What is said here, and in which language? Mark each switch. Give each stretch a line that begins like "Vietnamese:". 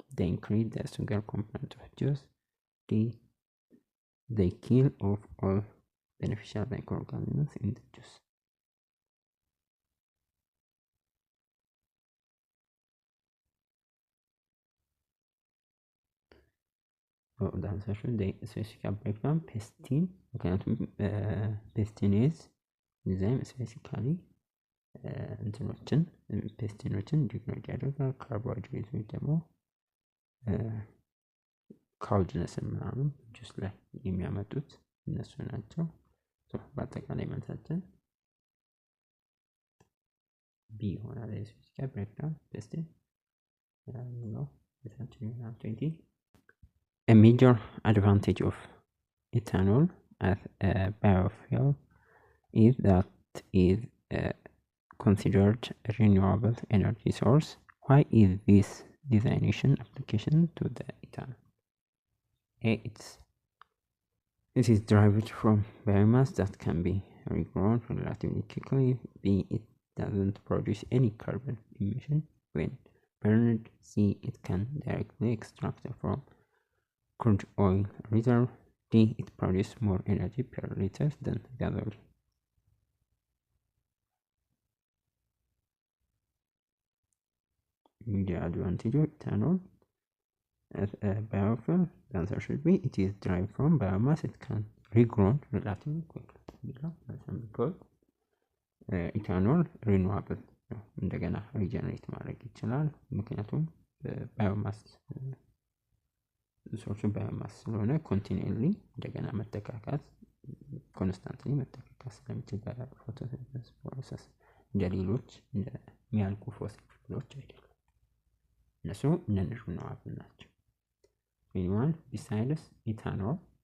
English: They increase the sugar component of juice. D. They kill off all beneficial microorganisms in the juice. The answer should they specifically break down pestine. Okay, pestine is
Amharic: enzyme specifically እንትኖችን ፔስቲኖችን ዲግሬድ ያደርጋል። ካርቦሃይድሬቶች ደግሞ ካውድነስን ምናምን ጁስ ላይ የሚያመጡት እነሱ ናቸው። በአጠቃላይ መልሳችን ቢ ይሆናል። ስፔሲፊክ ብሬክዳውን ፔስቲን ነው። መልሳችን ይሆናል 20።
English: A major advantage of ethanol as a biofuel is that it is considered a renewable energy source. Why is this designation application to the ethanol? A. It is derived from biomass that can be regrown relatively quickly. B. It doesn't produce any carbon emission when burned. C. It can directly extract from crude oil reserve. D. It produces more energy per liter than gasoline. The advantage of ethanol as a biofuel, the answer should be it is derived from biomass. It can regrown relatively quickly.
Amharic: Because ኢታኖል ሪኒዋብል ነው፣ እንደገና ሪጀነሬት ማድረግ ይችላል። ምክንያቱም ባዮማስ ሶርሱ ባዮማስ ስለሆነ ኮንቲኒዩሊ እንደገና መተካካት ኮንስታንትሊ መተካካት ስለሚችል በፎቶሲንተሲስ ፕሮሰስ እንደ ሌሎች እንደሚያልቁ ፎሲል ፉሎች አይደሉም። እነሱ ሪኒዋብል ናቸው።
English: Anyone besides ethanol,